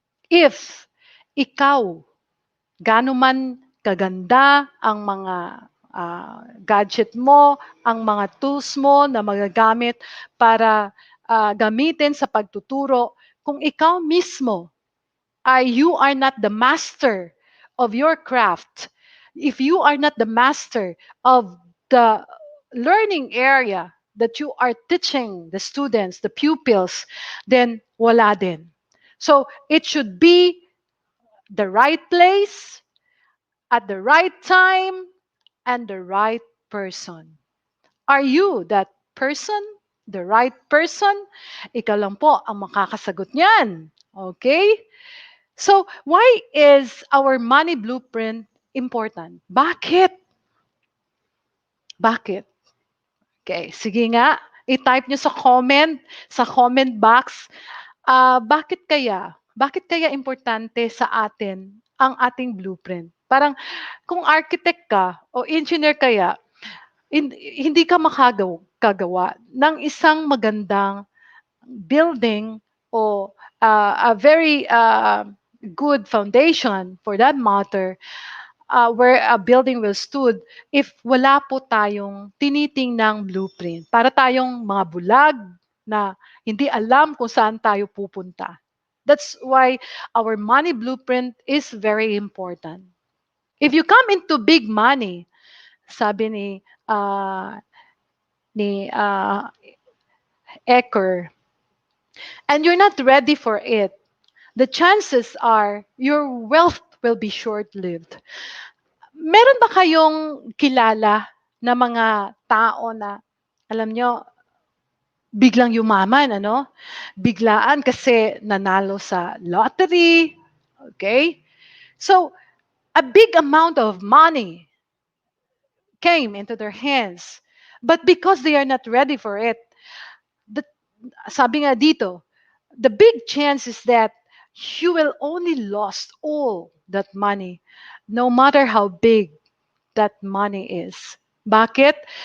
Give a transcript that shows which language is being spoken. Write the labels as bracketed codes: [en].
[en] If ikaw, [tl] gaano man kaganda ang mga gadget mo, ang mga tools mo na magagamit para gamitin sa pagtuturo, kung ikaw mismo [en] you are not the master of your craft, if you are not the master of the learning area that you are teaching the students, the pupils, [tl] then wala din. [en] So it should be the right place, at the right time, and the right person. Are you that person? The right person? [tl] Ikaw lang po ang makakasagot niyan. [en] Okay? So, why is our money blueprint important? [tl] Bakit? Bakit? Okay, sige nga. I-type nyo sa comment box. Bakit kaya? Bakit kaya importante sa atin ang ating blueprint? Parang kung architect ka o engineer kaya, hindi ka makagawa ng isang magandang building [en] o a very good foundation for that matter where a building will stood if [tl] wala po tayong tinitingnang [en] blueprint. [tl] Para tayong mga bulag na hindi alam kung saan tayo pupunta. [en] That's why our money blueprint is very important. If you come into big money, [tl] sabi ni Ecker, [en] and you're not ready for it, the chances are your wealth will be short-lived. [tl] Meron ba kayong kilala na mga tao na, alam nyo, biglang yumaman, ano? Biglaan kasi nanalo sa lottery, okay? [en] So, a big amount of money came into their hands. But because they are not ready for it, the, [tl] sabi nga dito, [en] the big chance is that you will only lost all that money, no matter how big that money is. [tl] Bakit?